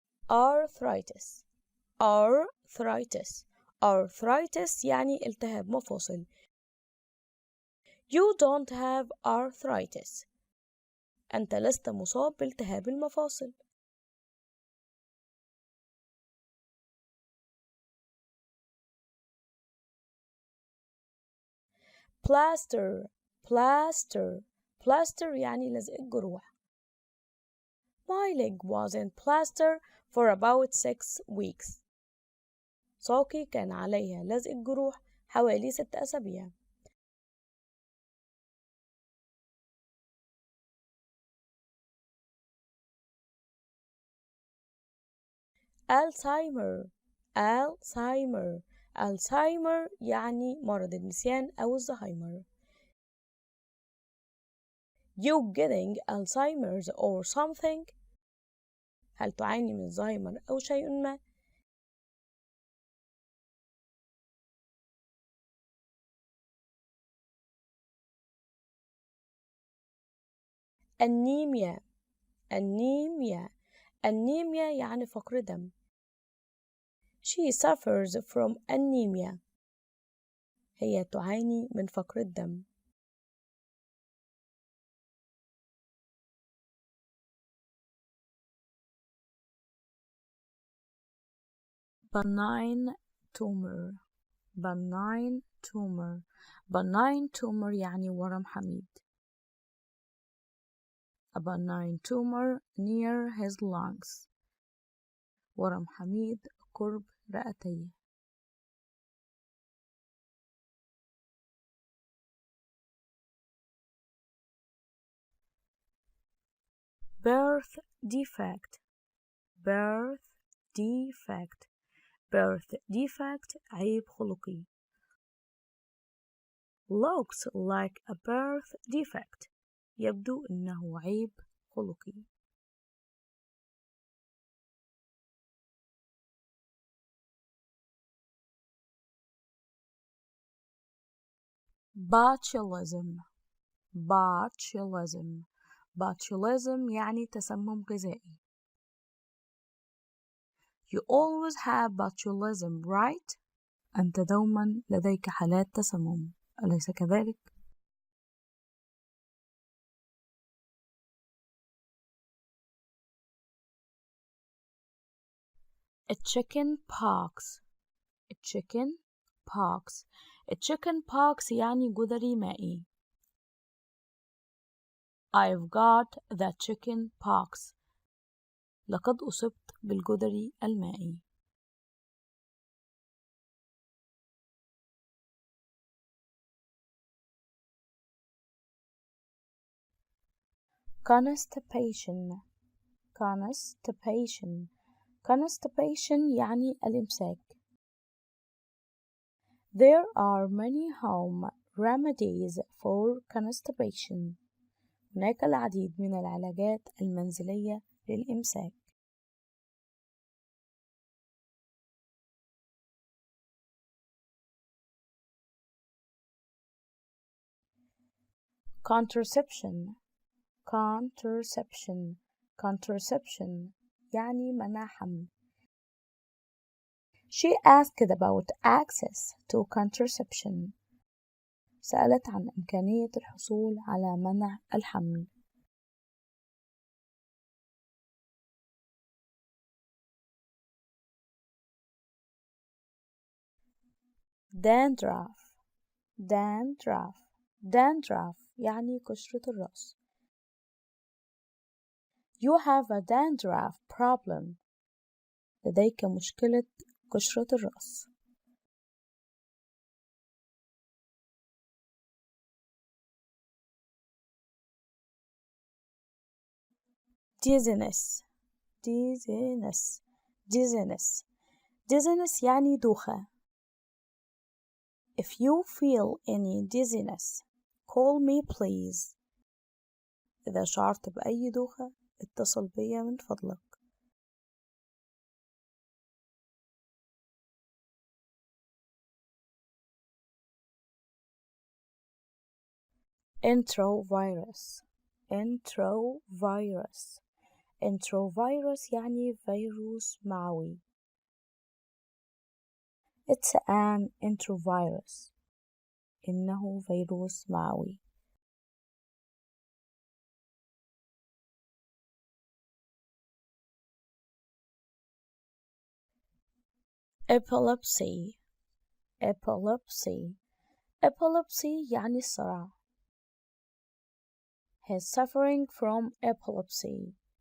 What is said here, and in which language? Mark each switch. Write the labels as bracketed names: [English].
[English] Arthritis. Arthritis. [Arabic] Arthritis يعني التهاب مفاصل. [English] You don't have arthritis. [Arabic] أنت لست مصاب بالتهاب المفاصل. [English] Plaster. Plaster. [Arabic] Plaster يعني لزق الجروح. [English] My leg was in plaster for about 6 weeks. [Arabic] ساقي كان عليها لزق الجروح حوالي 6 أسابيع. [English] Alzheimer. Alzheimer. [Arabic] Alzheimer يعني مرض النسيان أو الزهايمر. [English] You getting Alzheimer's or something? [Arabic] هل تعاني من الزهايمر أو شيء ما؟ أنيميا. أنيميا. أنيميا يعني فقر دم. [English] She suffers from anemia. [Arabic] هي تعاني من فقر الدم. [English] benign tumor. benign tumor. [Arabic] benign tumor يعني ورم حميد. [English] a benign tumor near his lungs. [Arabic] ورم حميد قرب رئتيه. [English] birth defect. birth defect. [Arabic] birth defect عيب خلقي. [English] looks like a birth defect [Arabic] يبدو إنه عيب خلقي. [English] botulism. botulism. [Arabic] botulism يعني تسمم غذائي. [English] You always have botulism, right? [Arabic] أنت دوما لديك حالات تسمم، أليس كذلك؟ chicken pox. [English] chicken pox. [Arabic] chicken pox يعني جدري مائي. [English] I've got the chicken pox. [Arabic] لقد أصبت بالجدري المائي. [English] constipation. constipation. [Arabic] constipation يعني الإمساك. [English] There are many home remedies for constipation. [Arabic] هناك العديد من العلاجات المنزلية للإمساك. [English] contraception. contraception. [Arabic] contraception يعني منع حمل. [English] She asked about access to contraception. [Arabic] سألت عن إمكانية الحصول على منع الحمل. [English] dandruff. dandruff. [Arabic] dandruff يعني قشرة الرأس. [English] You have a dandruff problem. [Arabic] لديك مشكلة قشرة الرأس. [English] dizziness. dizziness. dizziness. [Arabic] dizziness يعني دوخة. [English] If you feel any dizziness, call me please. [Arabic] إذا شعرت بأي دوخة اتصل بي من فضلك. [English] enterovirus. enterovirus. [Arabic] enterovirus يعني فيروس معوي. [English] It's an enterovirus. [Arabic] إنه فيروس معوي. [English] epilepsy. epilepsy. [Arabic] epilepsy يعني الصرع. [English] He's suffering from epilepsy.